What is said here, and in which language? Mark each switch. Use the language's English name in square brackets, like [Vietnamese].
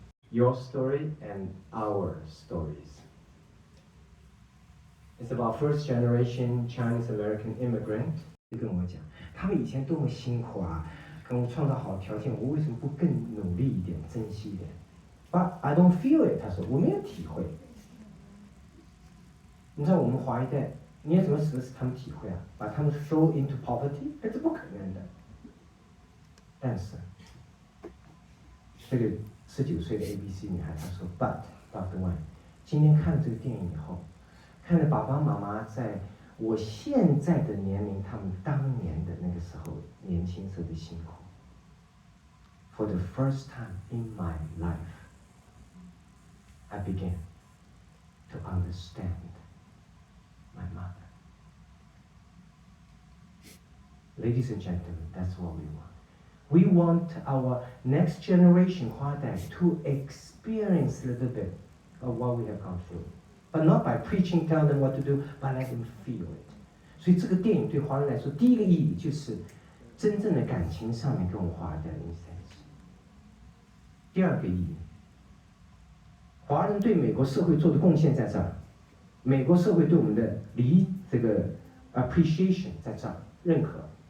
[English] Your story and our stories. It's about first generation Chinese American immigrant. [Chinese] 跟我讲，他们以前多么辛苦啊，跟我创造好条件，我为什么不更努力一点，珍惜一点 ？ [English] But I don't feel it， [Chinese] 他说我没有体会。你知道我们华一代，你要怎么使他们体会啊？把他们 [English] throw into poverty， [Chinese] 这是不可能的。但是，这个19岁的 ABC 女孩她说 ， [English] But Dr. [Chinese] Wang， 今天看了这个电影以后，看着爸爸妈妈在我现在的年龄，他们当年的那个时候年轻时候的辛苦。 [English] For the first time in my life, I began to understand my mother. Ladies and gentlemen, that's what we want. We want our next generation 华代 to experience a little bit of what we have gone through. But not by preaching, tell them what to do, but let them feel it. [Chinese] 所以这个电影对华人来说，第一个意义就是真正的感情上面跟我们华人的 instance。第二个意义，华人对美国社会做的贡献在这儿，美国社会对我们的这个 appreciation 在这儿，认可。